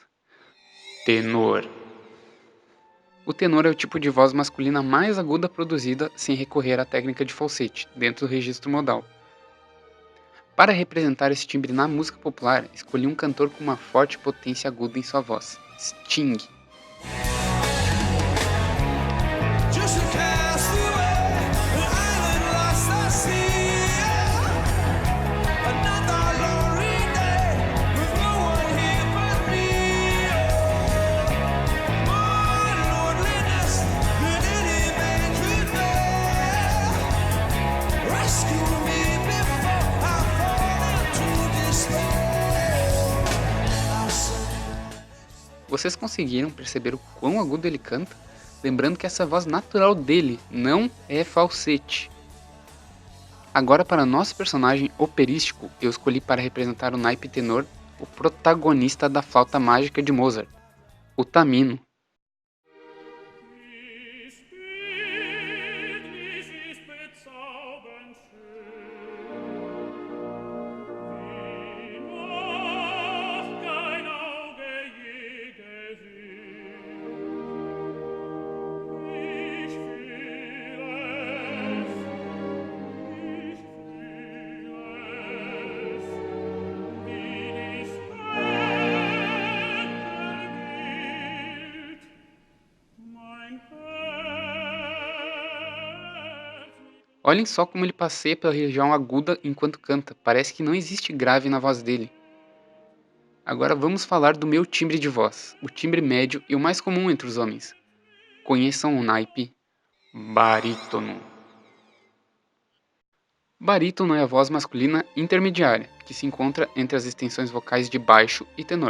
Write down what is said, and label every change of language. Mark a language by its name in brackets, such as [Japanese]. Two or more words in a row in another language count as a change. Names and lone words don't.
[Portuguese] Tenor. O tenor é o tipo de voz masculina mais aguda produzida sem recorrer à técnica de falsete, dentro do registro modal. Para representar esse timbre na música popular, escolhi um cantor com uma forte potência aguda em sua voz, Sting. [English] Just a castaway, an island lost at sea. Another lonely day with no one here but me. More loneliness than any man could bear. Rescue me before I fall into despair. I said, [Portuguese] Vocês conseguiram perceber o quão agudo ele canta? Lembrando que essa voz natural dele não é falsete. Agora, para nosso personagem operístico, eu escolhi para representar o naipe tenor o protagonista da flauta mágica de Mozart, o Tamino. [German] Dies Bildnis ist bezaubernd schön, wie noch kein Auge je gesehen. Ich fühle es, wie dies Enkelbild mein Herz. [Portuguese] Olhem só como ele passeia pela região aguda enquanto canta, parece que não existe grave na voz dele. Agora vamos falar do meu timbre de voz, o timbre médio e o mais comum entre os homens. Conheçam o naipe barítono. Barítono é a voz masculina intermediária, que se encontra entre as extensões vocais de baixo e tenor.